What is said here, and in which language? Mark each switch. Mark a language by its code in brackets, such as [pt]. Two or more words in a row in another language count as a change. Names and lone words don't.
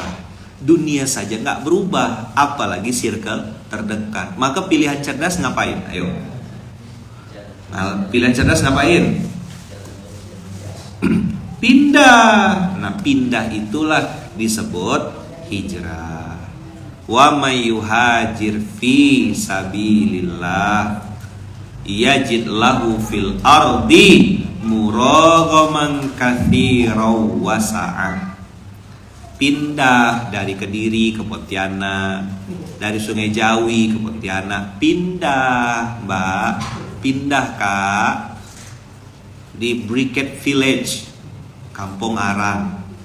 [id] Dunia saja nggak berubah, apalagi circle terdekat. Maka pilihan cerdas ngapain? Ayo. Nah, pilihan cerdas ngapain? Pindah. Nah, pindah itulah disebut hijrah. [ar] ومن يهاجر في سبيل الله يجد له في الأرض مراغما كثيرا وسعة. [id] Pindah dari Kediri ke Pontianak, dari Sungai Jawi ke Pontianak. Pindah, Mbak. Pindah, Kak. Di Briquette Village, Kampung Arang.